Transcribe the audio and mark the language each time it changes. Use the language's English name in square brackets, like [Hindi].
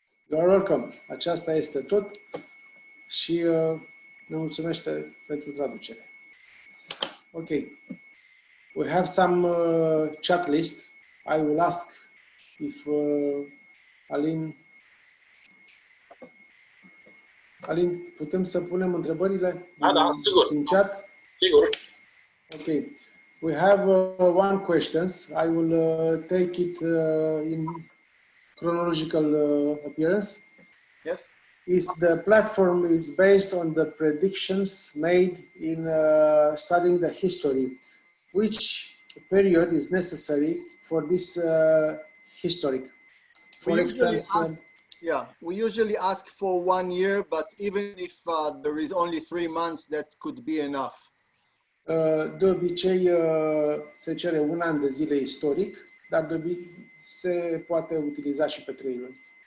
[English] You are welcome. [Romanian] Aceasta este tot și ne mulțumește pentru traducere. Ok. [English] We have some chat list. I will ask if Alin, [Romanian] putem să punem întrebările Da, sigur. în chat? Sigur. [English] Ok. We have one question. I will take it in chronological appearance. Yes. Is the platform is based on the predictions made in studying the history. Which period is necessary for this historic? For instance, we usually ask for 1 year, but even if there is only 3 months, that could be enough. [Romanian] De obicei se cere un an de zile istoric, dar se poate utiliza și pe 3 luni.